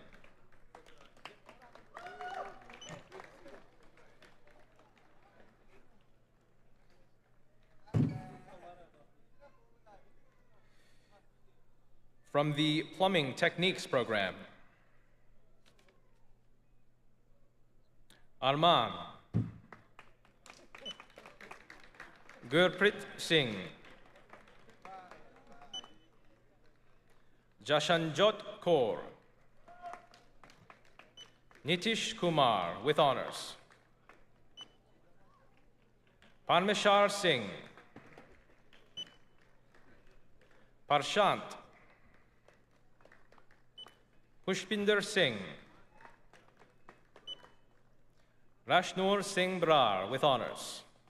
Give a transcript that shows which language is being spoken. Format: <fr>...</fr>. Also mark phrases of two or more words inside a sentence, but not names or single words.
<en>From the Plumbing Techniques Program, Arman. Gurprit Singh. Jashanjot Kaur. Nitish Kumar with honors. Parmeshar Singh. Parshant. Pushpinder Singh. Rashnur Singh Brar with honors.</en>